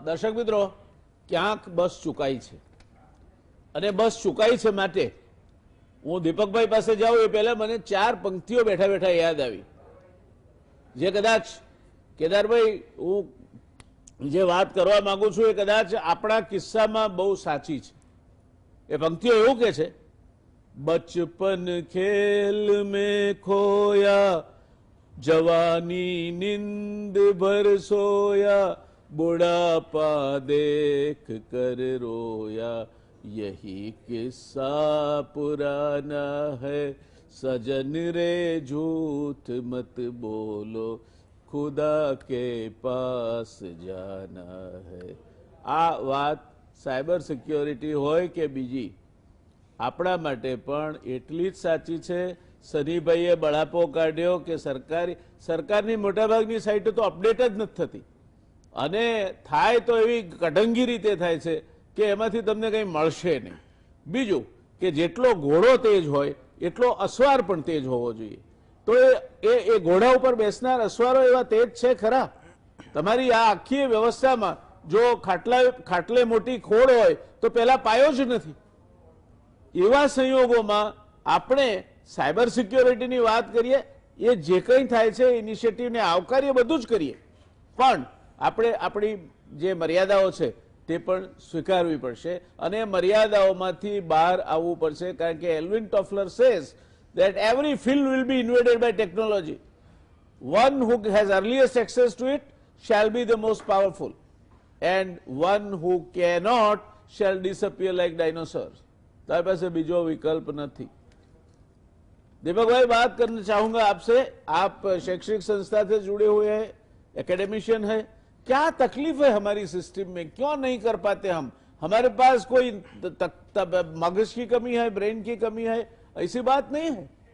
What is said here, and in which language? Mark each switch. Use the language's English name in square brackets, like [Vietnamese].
[Gujarati] દર્શક મિત્રો, ક્યાંક બસ ચુકાઈ છે અને બસ ચુકાઈ છે માટે હું દીપકભાઈ પાસે જાઉં એ પહેલા મને 4 પંક્તિઓ બેઠા બેઠા યાદ આવી, જે કદાચ કેદારભાઈ હું જે વાત કરવા માંગુ છું એ કદાચ આપણા કિસ્સામાં બહુ સાચી છે. એ પંક્તિઓ એવું કે છે, [Hindi] બચપન ખેલ में खोया जवानी नींद भर सोया बुढ़ापा देख कर रोया यही किस्सा पुराना है सजन रे झूठ मत बोलो खुदा के पास जाना है. [Gujarati] આ વાત સાયબર સિક્યોરિટી હોય કે બીજી આપણા માટે પણ એટલી જ સાચી છે. સનીભાઈએ બળાપો કાઢ્યો કે સરકારની મોટાભાગની સાઇટો તો અપડેટ જ નથી થતી, અને થાય તો એવી કઢંગી રીતે થાય છે કે એમાંથી તમને કંઈ મળશે નહીં. બીજું કે જેટલો ઘોડો તેજ હોય એટલો અસવાર પણ તેજ હોવો જોઈએ. તો એ ઘોડા ઉપર બેસનાર અસવારો એવા તેજ છે ખરા? તમારી આ આખી વ્યવસ્થામાં જો ખાટલે મોટી ખોડ હોય તો પેલા પાયો જ નથી. એવા સંયોગોમાં આપણે સાયબર સિક્યોરિટીની વાત કરીએ, એ જે કંઈ થાય છે ઇનિશિયેટિવને આવકારીએ, બધું જ કરીએ, પણ આપણે આપણી જે મર્યાદાઓ છે તે પણ સ્વીકારવી પડશે અને મર્યાદાઓમાંથી બહાર આવવું પડશે. કારણ કે Elwin Toffler says [English] that every field will be invaded by technology. One who has earliest access to it shall be the most powerful, and one who cannot shall disappear like dinosaurs. [Gujarati] तारे पास बीजो विकल्प नहीं. [Hindi] दीपक भाई, बात करना चाहूंगा आपसे. आप शैक्षणिक संस्था से जुड़े हुए हैं, एकेडमिशियन है. क्या तकलीफ है हमारी सिस्टम में, क्यों नहीं कर पाते हम? हमारे पास कोई मगज की कमी है, ब्रेन की कमी है, ऐसी बात नहीं है.